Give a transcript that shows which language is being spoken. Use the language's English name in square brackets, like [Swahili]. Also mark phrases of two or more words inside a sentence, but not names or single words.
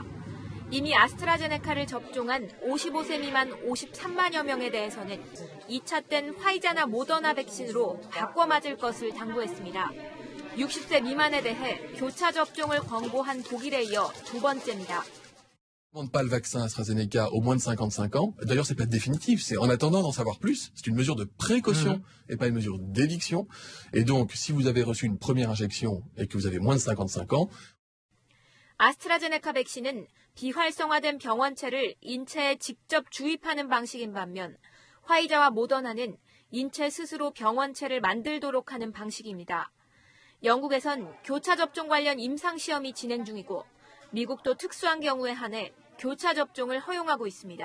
[Korean] 이미 아스트라제네카를 접종한 55세 미만 53만여 명에 대해서는 2차 땐 화이자나 모더나 백신으로 바꿔 맞을 것을 당부했습니다. 60세 미만에 대해 교차 접종을 권고한 독일에 이어 두 번째입니다. [French] On ne demande pas le vaccin AstraZeneca aux moins de 55 ans. D'ailleurs, c'est pas définitif. C'est en attendant d'en savoir plus. C'est une mesure de précaution et pas une mesure d'éviction. Et donc, si vous avez reçu une première injection et que vous avez moins de 55 ans. [Korean] 아스트라제네카 백신은 비활성화된 병원체를 인체에 직접 주입하는 방식인 반면 화이자와 모더나는 인체 스스로 병원체를 만들도록 하는 방식입니다. 영국에선 교차 접종 관련 임상시험이 진행 중이고 미국도 특수한 경우에 한해 교차 접종을 허용하고 있습니다.